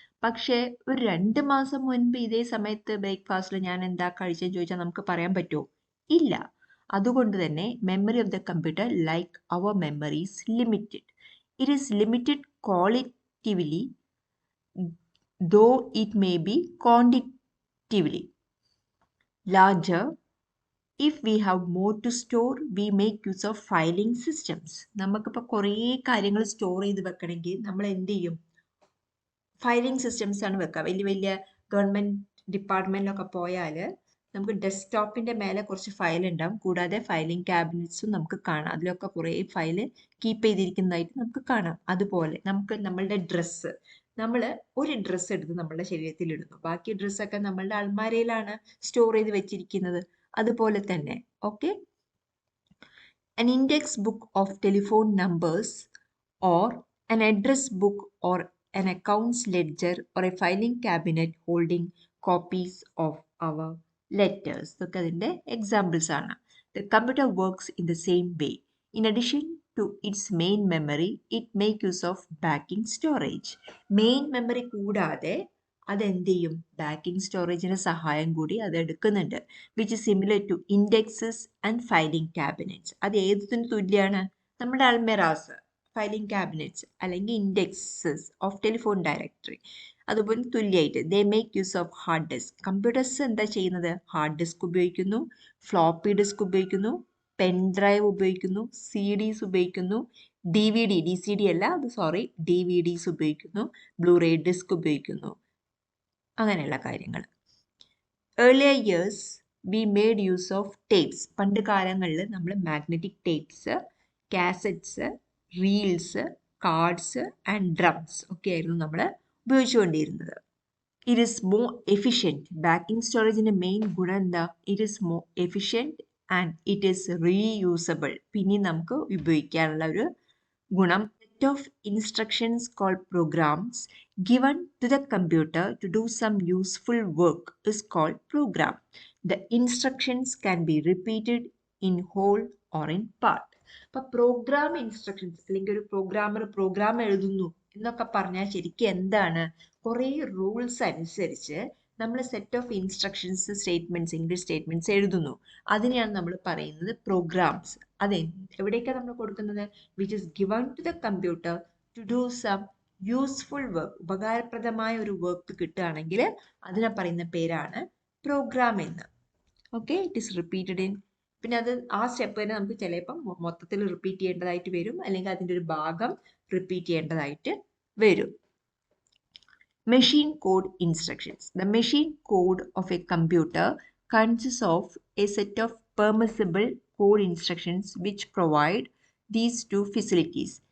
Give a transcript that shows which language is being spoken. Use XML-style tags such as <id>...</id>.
<ml>പക്ഷേ ഒരു 2 മാസം മുൻപ് ഇതേ സമയത്ത് ബ്രേക്ക്ഫാസ്റ്റിൽ ഞാൻ എന്താ കഴിച്ചതെന്ന് ചോദിച്ചാൽ നമുക്ക് പറയാൻ പറ്റുമോ? ഇല്ല. അതുകൊണ്ട് തന്നെ</ml> <en>Memory of the computer like our memory is limited. It is limited qualitatively though it may be quantitatively larger. If we have more to store, we make use of filing systems.</en> <ml>നമുക്കിപ്പോൾ കുറേ കാര്യങ്ങൾ സ്റ്റോർ ചെയ്ത് വെക്കണമെങ്കിൽ നമ്മൾ എന്ത് ചെയ്യും? ഫയലിംഗ് സിസ്റ്റംസ് ആണ് വെക്കുക. വലിയ വലിയ ഗവൺമെൻറ് ഡിപ്പാർട്ട്മെൻറ്റിലൊക്കെ പോയാൽ നമുക്ക് ഡെസ്ക്ടോപ്പിൻ്റെ മേലെ കുറച്ച് ഫയൽ ഉണ്ടാവും. കൂടാതെ ഫയലിംഗ് ക്യാബിനറ്റ്സും നമുക്ക് കാണാം. അതിലൊക്കെ കുറേ ഫയൽ കീപ്പ് ചെയ്തിരിക്കുന്നതായിട്ട് നമുക്ക് കാണാം. അതുപോലെ നമുക്ക് നമ്മളുടെ ഡ്രസ്സ്, നമ്മൾ ഒരു ഡ്രസ്സ് എടുത്ത് നമ്മളുടെ ശരീരത്തിൽ ഇടുന്നു. ബാക്കി ഡ്രസ്സൊക്കെ നമ്മളുടെ അൾമാരയിലാണ് സ്റ്റോർ ചെയ്ത് വെച്ചിരിക്കുന്നത്. അതുപോലെ തന്നെ okay.</ml> <en>An index book of telephone numbers or an address book or an accounts ledger or a filing cabinet holding copies of our letters.</en> <ml>ഇതൊക്കെ അതിൻ്റെ എക്സാമ്പിൾസ് ആണ്.</ml> <en>The computer works in the same way. In addition to its main memory, it make use of backing storage. Main memory</en> <ml>കൂടാതെ അതെന്ത് ചെയ്യും? Backing സ്റ്റോറേജിന് സഹായം കൂടി അത് എടുക്കുന്നുണ്ട്.</ml> <en>Which is similar to indexes and filing cabinets.</en> <ml>അത് ഏതിന് തുല്യമാണ്? നമ്മുടെ അൾമെറാസ്, ഫയലിംഗ് ക്യാബിനറ്റ്സ് അല്ലെങ്കിൽ ഇൻഡെക്സസ് ഓഫ് ടെലിഫോൺ ഡയറക്ടറി അതുപോലെ തുല്യമായിട്ട്.</ml> <en>They make use of hard disk.</en> <ml>Computers എന്താ ചെയ്യുന്നത്? ഹാർഡ് ഡിസ്ക് ഉപയോഗിക്കുന്നു, ഫ്ലോപ്പി ഡിസ്ക് ഉപയോഗിക്കുന്നു, പെൻ ഡ്രൈവ് ഉപയോഗിക്കുന്നു, CDs ഉപയോഗിക്കുന്നു, DVD, DCD അല്ല അത് സോറി, DVDs ഉപയോഗിക്കുന്നു, ബ്ലൂറേ ഡിസ്ക് ഉപയോഗിക്കുന്നു. അങ്ങനെയുള്ള കാര്യങ്ങൾ.</ml> <en>Earlier years we made use of tapes.</en> <ml>പണ്ട് കാലങ്ങളിൽ നമ്മൾ magnetic tapes, cassettes, reels, cards and drums ഒക്കെ ആയിരുന്നു നമ്മൾ ഉപയോഗിച്ചുകൊണ്ടിരുന്നത്.</ml> <en>It is more efficient.</en> <ml>Backing സ്റ്റോറേജിൻ്റെ main ഗുണം എന്താ?</ml> <en>It is more efficient and it is reusable.</en> <ml>പിന്നെ നമുക്ക് ഉപയോഗിക്കാനുള്ള ഒരു ഗുണം.</ml> <en>Set of instructions called programs given to the computer to do some useful work is called program. The instructions can be repeated in whole or in part.</en> <ml>അപ്പോൾ programme instructions അല്ലെങ്കിൽ ഒരു programme എഴുതുന്നു എന്നൊക്കെ പറഞ്ഞാൽ ശരിക്കും എന്താണ്? കുറേ റൂൾസ് അനുസരിച്ച് നമ്മൾ set of instructions, statements, English statements എഴുതുന്നു. അതിനെയാണ് നമ്മൾ പറയുന്നത് പ്രോഗ്രാംസ്. അത് എവിടേക്കാണ് നമ്മൾ കൊടുക്കുന്നത്?</ml> <en>Which is given to the computer to do some useful work.</en> <ml>ഉപകാരപ്രദമായ ഒരു വർക്ക് കിട്ടുകയാണെങ്കിൽ അതിനെ പറയുന്ന പേരാണ് പ്രോഗ്രാം എന്ന്. Okay,</ml> <en>It is repeated in.</en> <ml>പിന്നെ അത് ആ സ്റ്റെപ്പ് തന്നെ നമുക്ക് ചിലപ്പം മൊത്തത്തിൽ റിപ്പീറ്റ് ചെയ്യേണ്ടതായിട്ട് വരും, അല്ലെങ്കിൽ അതിൻ്റെ ഒരു ഭാഗം റിപ്പീറ്റ് ചെയ്യേണ്ടതായിട്ട് വരും.</ml> <en>Machine code instructions. The machine code of a computer consists of a set of permissible code instructions which provide these two facilities.</en>